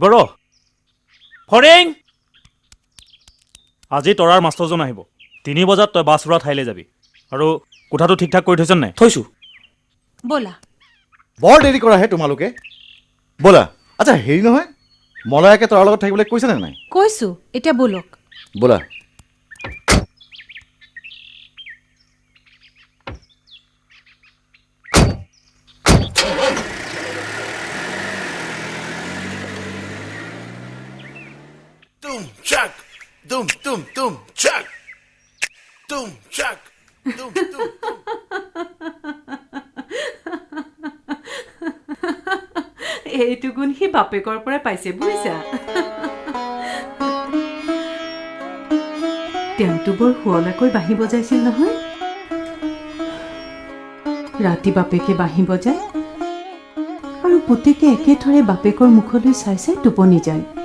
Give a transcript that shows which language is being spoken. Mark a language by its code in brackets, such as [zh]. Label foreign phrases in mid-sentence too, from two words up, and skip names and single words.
[as] আহিব ৰ ফৰিং, আজি তৰাৰ মাষ্টৰজন আহিব। 3 বজাত তই বাছ ৰোৱা ঠাইলৈ যাবি আৰু কোঠাটো ঠিক ঠাক কৰি থৈছ নাই? থৈছো। ব'লা। বৰ দেৰি কৰাহে তোমালোকে। ব'লা। আচ্ছা হেৰি নহয়, মলয়াকে তৰাৰ লগত থাকিবলৈ কৈছেনে নাই? কৈছোঁ, এতিয়া ব'লক। ব'লা। Dum chuck, dum dum dum chuck, dum chuck, dum dum dum. এইটো গুণ সি বাপেকৰ পৰাই পাইছে বুজিছা। তেওঁতো বৰ শুৱলাকৈ বাঁহী বজাইছিল নহয়। ৰাতি বাপেকে বাঁহী বজায় আৰু পুতেকে একেথৰে বাপেকৰ মুখলৈ চাই চাই টোপনি যায়।